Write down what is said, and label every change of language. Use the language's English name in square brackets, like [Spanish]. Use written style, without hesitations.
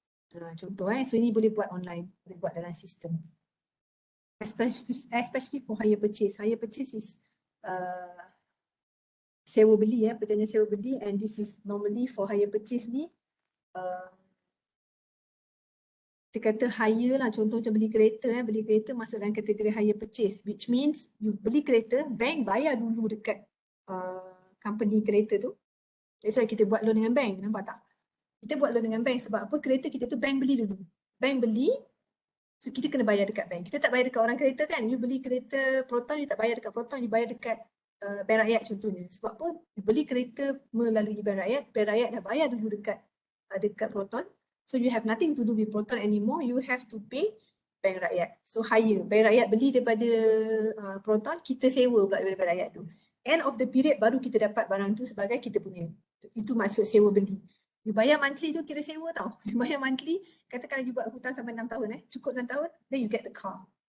[Malay] Contoh so ini boleh buat online, boleh buat dalam sistem. [English] Especially for hire purchase. Hire purchase is [Malay] sewa beli perjanjian sewa beli, [English] and this is normally for hire purchase [Malay] ni kita kata hire lah, contoh macam beli kereta beli kereta masuk dalam kategori hire purchase, [English] which means you [Malay] beli kereta, bank bayar dulu dekat company kereta tu. [English] That's why [Malay] kita buat loan dengan bank, nampak tak? Kita buat loan dengan bank sebab apa? Kereta kita tu bank beli dulu. Bank beli, so kita kena bayar dekat bank. Kita tak bayar dekat orang kereta kan? You beli kereta Proton, you tak bayar dekat Proton, you bayar dekat bank rakyat contohnya. Sebab apa? You beli kereta melalui bank rakyat dah bayar dulu dekat Proton. [English] So you have nothing to do with Proton anymore, you have to pay bank rakyat. [Malay] So hire, bank rakyat beli daripada Proton, kita sewa pula daripada bank rakyat tu. [English] End of the period [Malay] baru kita dapat barang tu sebagai kita punya. Itu maksud sewa beli. You bayar monthly tu kira sewa tau. You bayar monthly, katakan you buat hutang sampai 6 tahun cukup 6 tahun, [English] then you get the car.